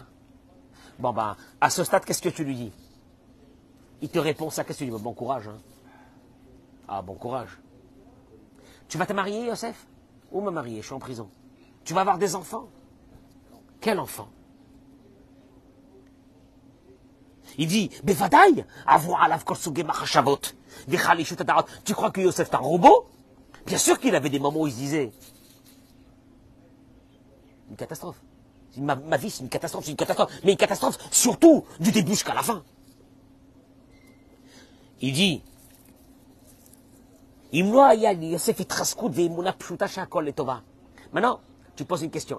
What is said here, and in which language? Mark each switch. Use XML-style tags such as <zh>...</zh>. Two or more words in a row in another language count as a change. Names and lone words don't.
<fr>Bon ben, à ce stade, qu'est-ce que tu lui dis? Il te répond ça, qu'est-ce que tu lui dis? Bon courage. Ah, bon courage. Tu vas te marier, Yosef? Où me marier? Je suis en prison. Tu vas avoir des enfants? Quel enfant? Il dit,</fr> <he>בוודאי, עבר עליו כל סוגי מחשבות, וחלישות הדעת.</he> <fr>Tu crois que Yosef est un robot? Bien sûr qu'il avait des moments où il se disait, une catastrophe. Ma vie, c'est une catastrophe, mais une catastrophe surtout du début jusqu'à la fin. Il dit, Maintenant, tu poses une question.</fr>